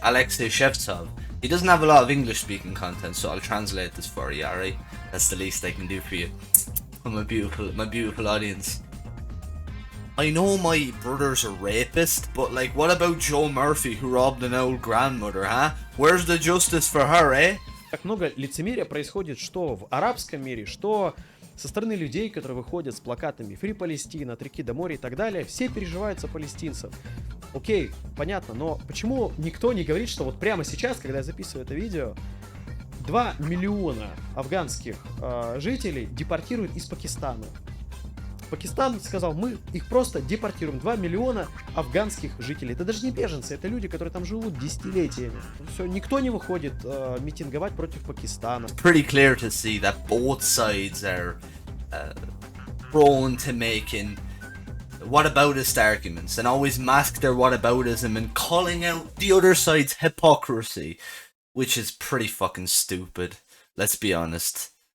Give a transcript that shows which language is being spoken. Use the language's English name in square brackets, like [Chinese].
[English] Alexei Shevtsov. He doesn't have a lot of English-speaking content, so I'll translate this for you, alright? That's the least I can do for you. My beautiful audience. I know my brother's a rapist, but like, what about Joe Murphy who robbed an old grandmother, huh? Where's the justice for her, eh? [Russian] Как много лицемерия происходит что в арабском мире, что со стороны людей, которые выходят с плакатами «Фри Палестина», «От реки до моря» и так далее, все переживают за палестинцев. Окей, понятно, но почему никто не говорит, что вот прямо сейчас, когда я записываю это видео, 2 миллиона афганских жителей депортируют из Пакистана? Пакистан сказал, мы их просто депортируем. 2 миллиона афганских жителей. Это даже не беженцы, это люди, которые там живут десятилетиями. Все, никто не выходит митинговать против Пакистана. [English] It's pretty clear to see that both sides are prone to making whataboutist arguments and always mask their whataboutism and calling out the other side's hypocrisy, which is pretty fucking stupid. Let's be honest.